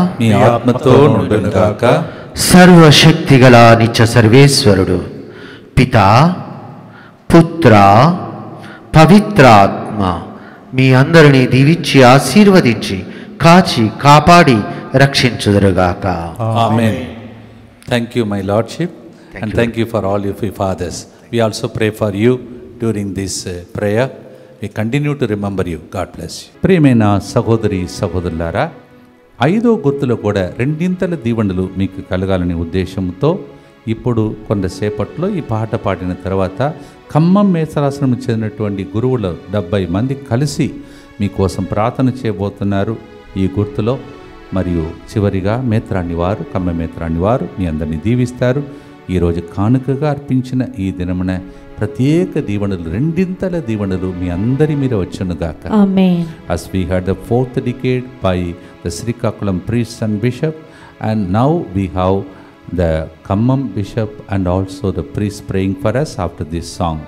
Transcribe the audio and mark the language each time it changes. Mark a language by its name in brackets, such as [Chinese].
[Telugu] మీ ఆత్మతో నుండునుగాక. సర్వశక్తిగల నిత్య సర్వేశ్వరుడు పితా పుత్ర పవిత్రాత్మ మీ అందరినీ దీవించి ఆశీర్వదించి కాచి కాపాడి రక్షించుదురుగాక. ఆమేన్. [English] Thank you, my lordship, and thank you for all your fathers. We also pray for you during this prayer. We continue to remember you. God bless you. [Telugu] ప్రియమైన సహోదరి సహోదరులారా, 5వ గుర్తులో కూడా రెండింతల దీవెనలు మీకు కలగాలనే ఉద్దేశంతో ఇప్పుడు కొంతసేపట్లో ఈ పాట పాడిన తర్వాత ఖమ్మం మేసరాశ్రమం చెందినటువంటి గురువులు 70 మంది కలిసి మీకోసం ప్రార్థన చేయబోతున్నారు ఈ గుర్తులో. మరియు చివరిగా మేత్రాన్ని వారు, ఖమ్మం మేత్రాన్ని వారు మీ అందరినీ దీవిస్తారు. ఈరోజు కానుకగా అర్పించిన ఈ దినమున ప్రత్యేక దీవెనలు, రెండింతల దీవెనలు మీ అందరి మీద వచ్చునుగాక. [English] Amen. As we had the 4th decade by the Srikakulam priests and bishop, and now we have the Khammam bishop and also the priest praying for us after this song.